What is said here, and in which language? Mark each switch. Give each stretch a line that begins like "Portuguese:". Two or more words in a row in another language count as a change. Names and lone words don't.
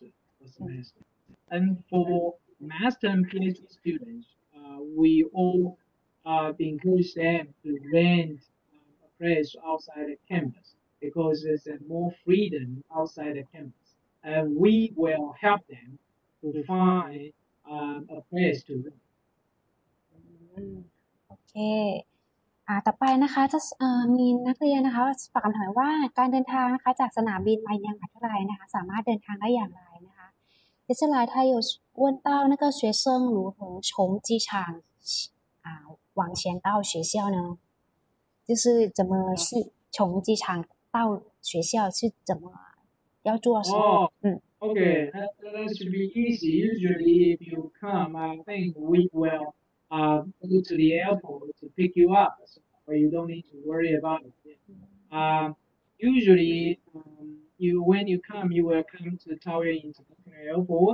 English: And for master and PhD students, we all encourage them to rent a place outside the campus because there's more freedom outside the campus. And we will help them to find a place to rent.
Thai: โอเคต่อไปนะคะจะมีนักเรียนนะคะฝากคำถามว่าการเดินทางนะคะจากสนามบินมายังมหาวิทยาลัยนะคะสามารถเดินทางได้อย่างไรนะคะ
Chinese: 接下来他有问到那个学生如何从机场往前到学校呢就是怎么是从机场到学校是怎么要做什么
English: Okay, that should be easy. Usually, if you come, I think we will go to the airport to pick you up, so you don't need to worry about it. Usually, when you come, you will come to Taoyuan International Airport.